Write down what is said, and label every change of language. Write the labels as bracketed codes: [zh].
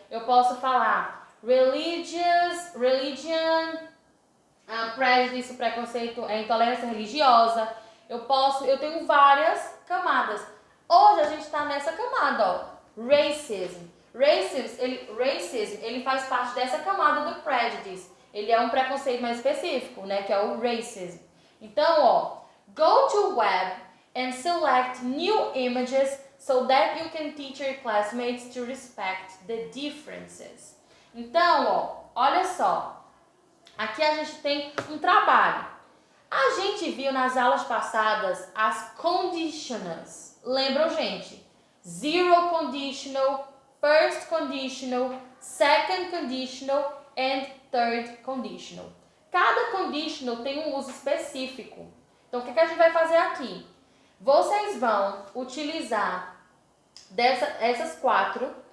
[pt] Eu posso falar religion, prejudice, preconceito, intolerância religiosa. Eu tenho várias camadas. Hoje a gente está nessa camada, ó, racism. Racism, ele faz parte dessa camada do prejudice. Ele é um preconceito mais específico, né, que é o racism. [en] Então, ó, go to web and select new images so that you can teach your classmates to respect the differences. [pt] Então, ó, olha só. Aqui a gente tem um trabalho. A gente viu nas aulas passadas as conditionals. Lembram, gente? [en] Zero conditional, first conditional, second conditional and third conditional. [pt] Cada conditional tem um uso específico. Então, o que a gente vai fazer aqui? Vocês vão utilizar essas 4.